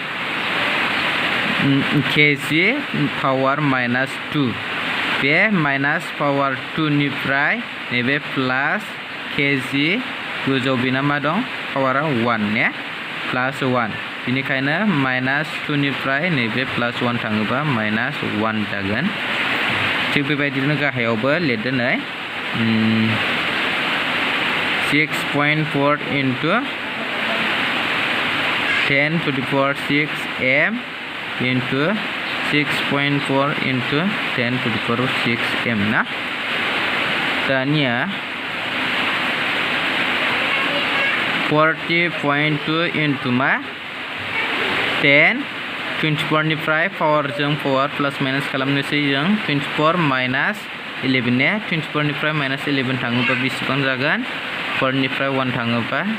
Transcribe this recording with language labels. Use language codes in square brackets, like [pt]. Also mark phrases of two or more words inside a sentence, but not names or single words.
[en] power minus 2 [brx] बे माइनास पावार 2 निफ्राय नैबे प्लास केजि गोजौ बेना मा दं पावारा 1 ने प्लास 1 बेनिखायनो माइनास 2 निफ्राय नैबे प्लास 1 थाङोबा माइनास 1 जागोन थिग बेबायदिनो गाहायावबो लिरदो नै [en] 6.4 into 10 to the power 6 m into 6.4 into 10 to the power 6 m [brx] ना दानिया 40.2 into मा 10 24 निफ्राय पावर जों पावर प्लस माइनास खालामनोसै जों 24 माइनास 11 ने 24 निफ्राय माइनास 11 थाङोबा बेसेबां जागोन 4 निफ्राय 1 थाङोबा